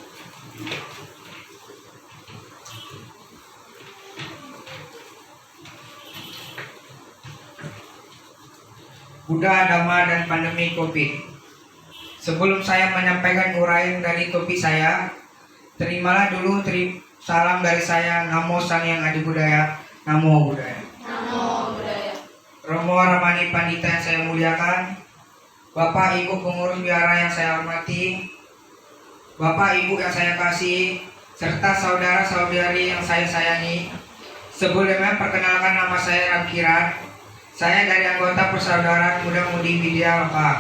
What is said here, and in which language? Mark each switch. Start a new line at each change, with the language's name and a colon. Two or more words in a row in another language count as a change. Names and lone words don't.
Indonesian: Buddha, Dhamma, dan pandemi COVID. Sebelum saya menyampaikan uraian dari topik saya, terimalah dulu salam dari saya.
Sanskrit: Namo sang yang adi budaya, namo budaya. Namo budaya.
Indonesian: Romo Ramani Pandita yang saya muliakan, Bapak Ibu pengurus biara yang saya hormati, Bapak Ibu yang saya kasih, serta saudara-saudari yang saya sayangi. Sebelumnya perkenalkan nama saya Ramkiran. Saya dari anggota Persaudaraan Muda-Mudi Widya Loka.